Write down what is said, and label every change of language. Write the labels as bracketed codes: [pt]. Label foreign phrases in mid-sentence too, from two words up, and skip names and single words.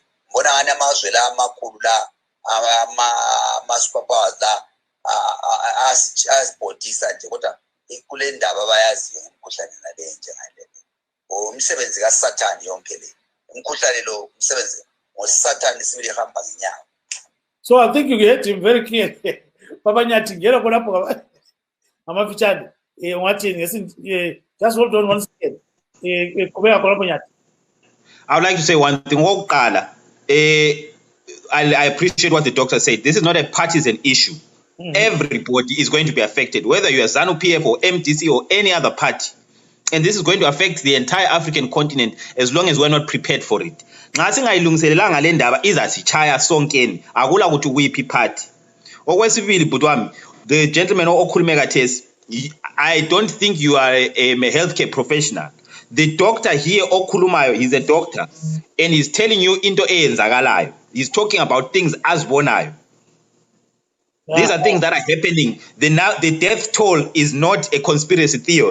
[nd] Mbona ngani amazwe la amakhulu la ama-superpowers la asibhodisa nje kodwa kule ndaba bayaziyo umkhuhlane nale njengale. Umsebenzi kaSathane yonke le. Umkhuhlane lo umsebenzi ngoSathane sibili hamba ngenyawo. [en] So I think you get him very clear. [nd] Papa Nyati ngela khonapho amafitshane ngathi ngesi [en] just hold on one second. [nd] Qhubeka khonapho Nyati. [en] I would like to say one thing. I appreciate what the doctor said. This is not a partisan issue. Everybody is going to be affected, whether you are ZANU-PF or MDC or any other party. And this is going to affect the entire African continent as long as we're not prepared for it. [nd] Nxa singayilungiselelanga le ndaba izasichaya sonkeni akula ukuthi uyiphi party. Okwesibili butwami, [en] the gentleman [nd] okhulume khathesi, [en] I don't think you are a healthcare professional. The doctor here okhulumayo, he's a doctor and he's telling you [nd] into eyenzakalayo. [en] He's talking about things azibonayo. These are things that are happening. The death toll is not a conspiracy theory.